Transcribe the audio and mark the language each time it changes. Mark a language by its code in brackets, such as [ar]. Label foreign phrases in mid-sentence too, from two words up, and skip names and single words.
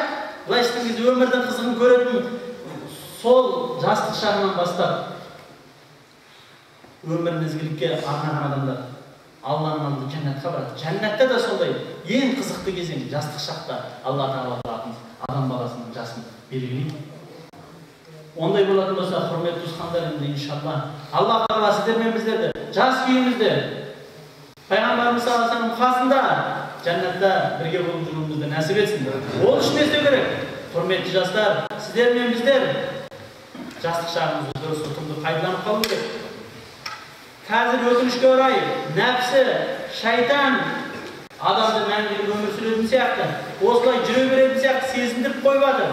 [kk] Былайша айтқанда өмірдің қызығын көретін сол жастық шағынан бастап өмірін ізгілікке арнаған адамдар Алланың алдында жәннатқа барады. Жәннатта да сондай ең қызықты кезең жастық шақта Алла Тағала адам баласының жасын белгілейді. Ондай болатын болса, құрметті туысқандар, енді иншалла Алла Тағала сіздер мен біздерді жас күйімізде Пайғамбарымыз [ar] صلى الله عليه وسلم [kk] қасында жәннатта бірге болып жүруімізді нәсіп етсін. Ол үшін не істеу керек? Құрметті жастар, сіздер мен біздер жастық шағымызды дұрыс ұтымды пайдаланып қалу керек. Қазір өкінішке орай нәпсі, шайтан адамды мәңгілік өмір сүретін сияқты, осылай жүре беретін сияқты сезіндіріп қойып жатыр.